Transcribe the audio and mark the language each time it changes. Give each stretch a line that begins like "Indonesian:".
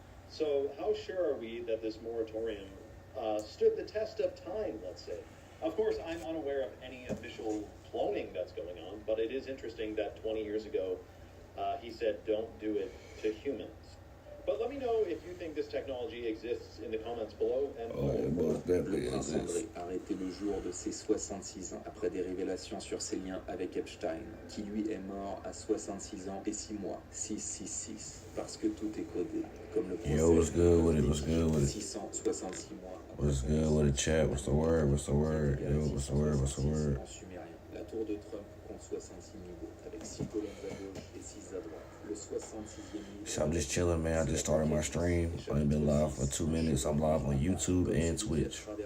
English: So how sure are we that this moratorium stood the test of time, let's say? Of course, I'm unaware of any official cloning that's going on, but it is interesting that 20 years ago, he said, don't do it to humans. But let me know if you think this technology exists in the comments below. And
French: Le prince André, arrêté le jour de ses 66 ans, après des révélations sur ses liens avec Epstein, qui lui est mort à 66 ans et 6 mois. 666, parce que tout est codé. Comme le procès.
English: Yo, what's good with it? What's good with it?
French: 666 mois.
English: What's good with the chat? What's the word? What's the word? Yo, what's the word? What's the word?
French: La tour de Trump compte 66 niveaux, avec 6 colonnes à gauche et 6 à droite. Le 66e niveau.
English: So I'm just chilling, man. I just started my stream. I've been live for 2 minutes. I'm live on YouTube and Twitch.